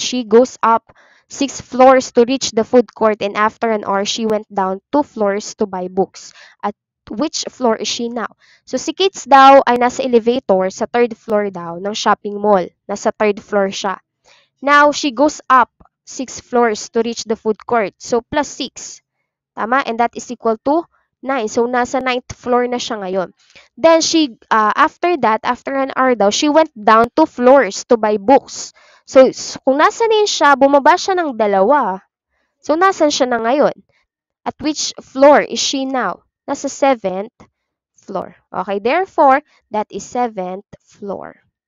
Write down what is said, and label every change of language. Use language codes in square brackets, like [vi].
[en] She goes up 6 floors to reach the food court, and after an hour, she went down 2 floors to buy books. At which floor is she now? [tl] So, si Kate daw ay nasa elevator sa third floor daw ng shopping mall. Nasa third floor siya. [en] Now, she goes up 6 floors to reach the food court. So, plus 6. Tama? And that is equal to 9. [tl] So, nasa 9th floor na siya ngayon. [en] Then, after that, after an hour daw, she went down 2 floors to buy books. [tl] So, kung nasa na yun siya, bumaba siya ng 2. So, nasan siya na ngayon? [en] At which floor is she now? [tl] Nasa 7th floor. [en] Okay, therefore, that is 7th floor.